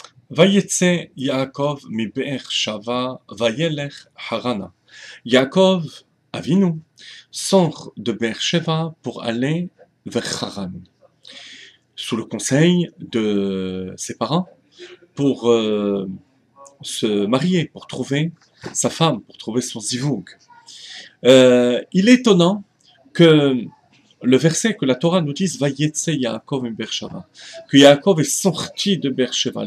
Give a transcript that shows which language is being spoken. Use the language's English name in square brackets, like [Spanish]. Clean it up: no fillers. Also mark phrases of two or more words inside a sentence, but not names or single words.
[Hebrew] ויצא יעקב מבאר שבע וילך חרנה. [French] Yaakov Avinu sort de Be'er Sheva pour aller vers Haran, sous le conseil de ses parents, pour se marier, pour trouver sa femme, pour trouver son zivug. Il est étonnant que le verset que la Torah nous dise [Hebrew] ויצא יעקב מבאר שבע, [French] que Yaakov est sorti de Be'er Sheva.